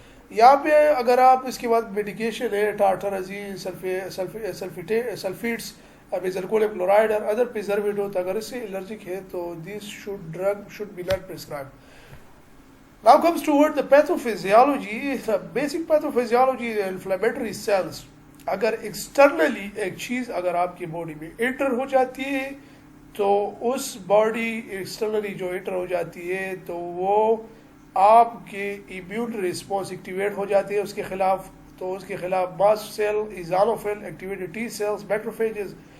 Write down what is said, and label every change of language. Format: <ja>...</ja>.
<ur>یہاں پہ اگر آپ اس کے بعد میڈیکیشن ہے ٹارٹرازین, سلفیٹس, میزرکولم کلورائڈ اور ادر پریزرویٹو, اگر اس سے الرجک ہے تو</ur> <en>This drug should be not prescribed. Now comes toward the pathophysiology. The basic pathophysiology is inflammatory cells.</en> <ur>اگر ایکسٹرنلی ایک چیز اگر آپ کی باڈی میں انٹر ہو جاتی ہے تو اس باڈی ایکسٹرنلی جو انٹر ہو جاتی ہے تو وہ آپ کے ایمیون رسپانس ایکٹیویٹ ہو جاتی ہے اس کے خلاف. تو اس کے خلاف must cell, ایزانوفل, activated T sales, میکروفیجز,</ur>